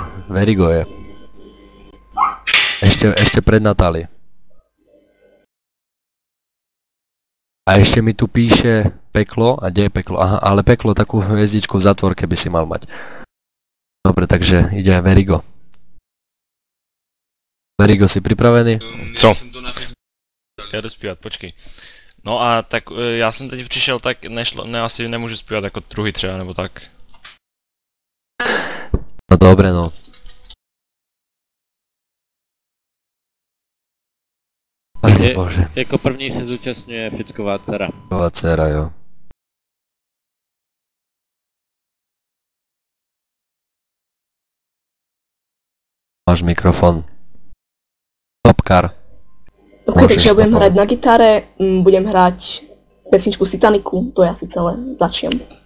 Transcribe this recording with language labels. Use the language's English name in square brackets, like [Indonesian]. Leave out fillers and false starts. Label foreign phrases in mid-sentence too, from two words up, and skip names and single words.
[Slovak] Verigo je. Ešte pred Natáli. A ešte mi tu píše Peklo, a kde je Peklo? Aha, ale Peklo takú hviezdičku v zatvorke by si mal mať. Dobre, takže ide Verigo. Verigo, si pripravený? [Czech] Co? Já jdu zpívat, počkej. No a tak já jsem teď přišel, tak asi nemůžu zpívat jako druhý třeba, nebo tak. [Slovak] No dobre, no. Bože. [Czech] Jako první se zúčastňuje Ficková dcera. Ficková dcera, jo. Máš mikrofon. Topkar. [Slovak] Ok, takže ja budem hrať na gitare, budem hrať pesničku z Titanicu, to je asi celé, začnem.